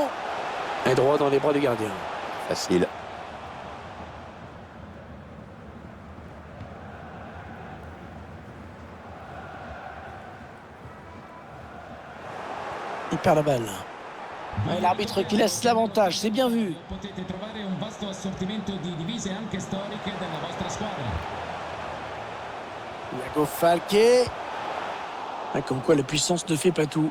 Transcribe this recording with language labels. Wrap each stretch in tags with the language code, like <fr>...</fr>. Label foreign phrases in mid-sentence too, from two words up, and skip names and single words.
<fr>Et droit dans les bras du gardien. Facile. Il perd la balle. Ouais, l'arbitre qui laisse l'avantage, c'est bien vu.</fr> <it>Potete trovare un vasto assortimento di divise anche storiche della vostra squadra.</it> <fr>Iago Falque. Ah, comme quoi la puissance ne fait pas tout.</fr>